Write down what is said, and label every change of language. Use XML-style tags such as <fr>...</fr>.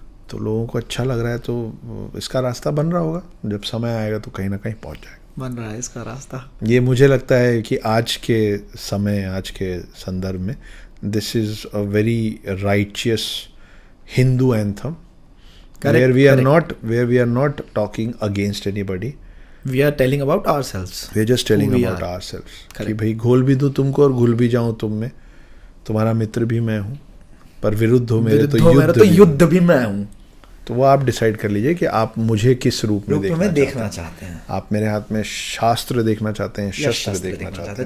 <hi>तो लोगों को अच्छा लग रहा है, तो इसका रास्ता बन रहा होगा, जब समय आएगा तो कहीं ना कहीं पहुंच जाएगा। बन रहा है इसका रास्ता। ये मुझे लगता है कि आज के समय, आज के संदर्भ में,</hi> <en>This is a very righteous Hindu anthem, where we are not talking against anybody. We are telling about ourselves. We are just telling about ourselves.</en> <hi>कि भाई घोल भी दूं तुमको और घुल भी जाऊं तुम में, तुम्हारा मित्र भी मैं हूं, पर विरुद्ध हो मेरे तो युद्ध भी मैं हूं। तो वो आप डिसाइड कर लीजिए कि आप मुझे किस रूप में देखना चाहते हैं। आप मेरे हाथ में शास्त्र देखना चाहते हैं, शस्त्र देखना चाहते हैं।</hi>